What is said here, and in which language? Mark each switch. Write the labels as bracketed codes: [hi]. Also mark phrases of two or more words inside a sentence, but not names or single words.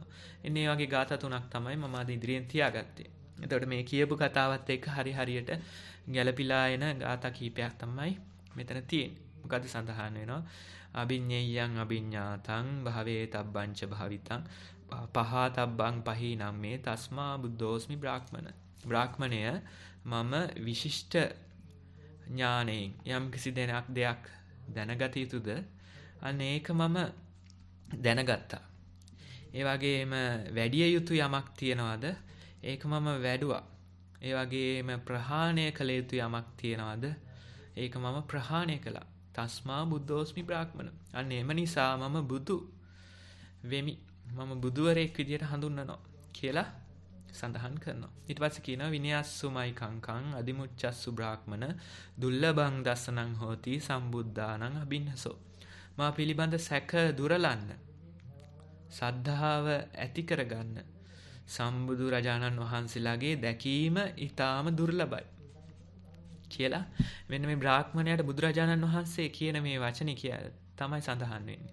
[si] එන්නේ මේ වගේ ගාථා තුනක් තමයි මම අද ඉදිරියෙන් තියාගත්තේ. එතකොට මේ කියපු කතාවත් එක්ක හරියට ගැළපීලා එන ගාථා කිහිපයක් තමයි මෙතන තියෙන්නේ. මොකද සඳහන් වෙනවා [pi] අභිඤ්ඤයං අභිඤ්ඤාතං භවේ තබ්බංච භවිතං පහතබ්බං පහීනම් මේ තස්මා බුද්ධෝස්මි බ්‍රාහ්මණ. [si] බ්‍රාහ්මණය මම විශිෂ්ට ඥාණයෙන් යම් කිසි දෙයක් දැනගත යුතුද අන්න ඒක මම දැනගත්තා. ඒ වගේම වැඩි යුතු යමක් තියනවාද ඒක මම වැඩුවා. ඒ වගේම ප්‍රහාණය කළ යුතු යමක් තියනවාද ඒක මම ප්‍රහාණය කළා. [pi] තස්මා බුද්ධෝස්මි බ්‍රාහ්මණ. [si] අන්න එම නිසා මම බුදු වෙමි. මම බුදුවරයෙක් විදියට හඳුන්වනවා කියලා සඳහන් කරනවා. ඊට පස්සේ කියනවා [pi] විනයස්සුමයි කංකං අදිමුච්චස්සු බ්‍රාහ්මණ දුල්ලබං දස්සනං හෝති සම්බුද්ධානං අබින්නසෝ. [si] මා පිළිබඳ සැක දුරලන්න, සද්ධාව ඇති කරගන්න සම්බුදු රජාණන් වහන්සේලාගේ දැකීම ඊටාම දුර්ලභයි කියලා මෙන්න මේ බ්‍රාහ්මණයාට බුදුරජාණන් වහන්සේ කියන මේ වචනේ තමයි සඳහන් වෙන්නේ.